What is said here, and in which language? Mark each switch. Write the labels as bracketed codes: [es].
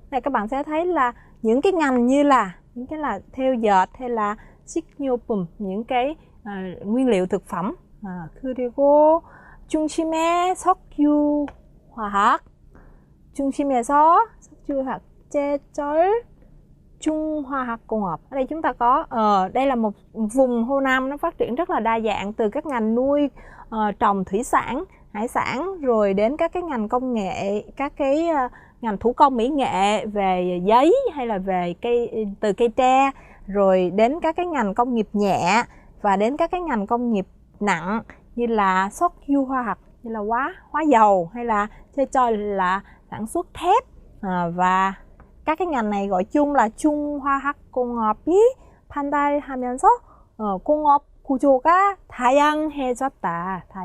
[vi] Này các bạn sẽ thấy là những cái ngành như là những cái là thêu dệt hay là 식료품, những cái nguyên liệu thực phẩm. [ko] 그리고 중심에 석유화학, 중심에서 석유화학, 제철, 중화학공업. [vi] Ở đây chúng ta có đây là một vùng Honam nó phát triển rất là đa dạng, từ các ngành nuôi trồng thủy sản, hải sản, rồi đến các cái ngành công nghệ, các cái ngành thủ công mỹ nghệ về giấy hay là về từ cây tre, rồi đến các cái ngành công nghiệp nhẹ và đến các cái ngành công nghiệp nặng như là 석유화학, như là hóa dầu, hay là 제철 là sản xuất thép, và các cái ngành này gọi chung là [ko] 중화학공업이 발달하면서 공업 구조가 다양해졌다.